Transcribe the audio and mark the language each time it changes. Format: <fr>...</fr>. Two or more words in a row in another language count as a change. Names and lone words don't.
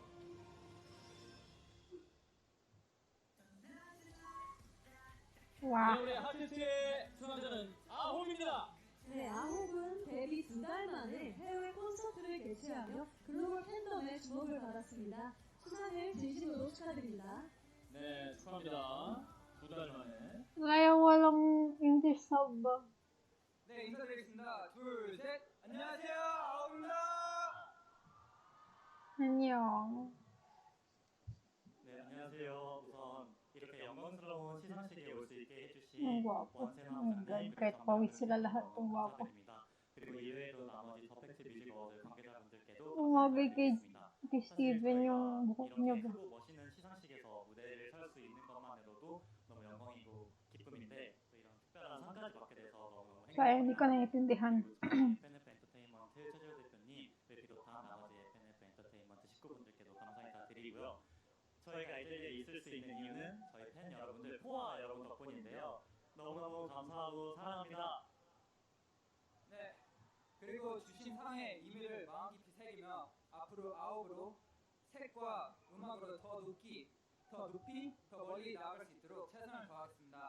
<en>Wow.</en> <ko>네, 우리 하트트의 수상자는 아홉입니다. 네, 아홉은 데뷔 2달 만에 해외 콘서트를 개최하며 글로벌 팬덤의 주목을 받았습니다. 수상을 진심으로 축하드립니다. 네, 축하합니다. 2달 만에.</ko> <tl>Kaya walang English sub ba?</tl> <ko>네, 인사드리겠습니다. 둘, 셋. 안녕하세요, 아홉입니다. Annyeong. 네, 안녕하세요. 우선 이렇게 영광스러운 시상식에 올 수 있게 해주신</ko> <tl>Ang gwapo.</tl> <ko>원세나</ko> <en>Oh my God.</en> <ko>원장님</ko> <tl>Kahit pawis sila lahat ng gwapo.</tl> <ko>감사드립니다. 그리고 이외에도 나머지 더팩트 뮤직 어워드 관계자분들께도</ko> <tl>Umagay kay,</tl> <ko>감사드리겠습니다.</ko> <tl>kay Steven yung buhok niya</tl> <ko>이렇게</ko> <tl>ba?</tl> <ko>크고 멋있는 시상식에서 무대를 설 수 있는 것만으로도 너무 영광이고 기쁨인데 또 이런 특별한 상까지 받게 돼서 너무</ko> <tl>Kaya hindi ko naiintindihan.</tl> <ko>FNF 엔터테인먼트 최재호 대표님을 비롯한 나머지 FNF 엔터테인먼트 식구분들께도 감사 인사드리고요. 저희가 이 자리에 있을 수 있는 이유는 저희 팬 여러분들, 포화 여러분 덕분인데요. 너무너무 감사하고 사랑합니다. 네, 그리고 주신 상의 의미를 마음 깊이 새기며 앞으로 아홉으로 색과 음악으로 더 높이, 더 멀리 나아갈 수 있도록 최선을 다하겠습니다.</ko>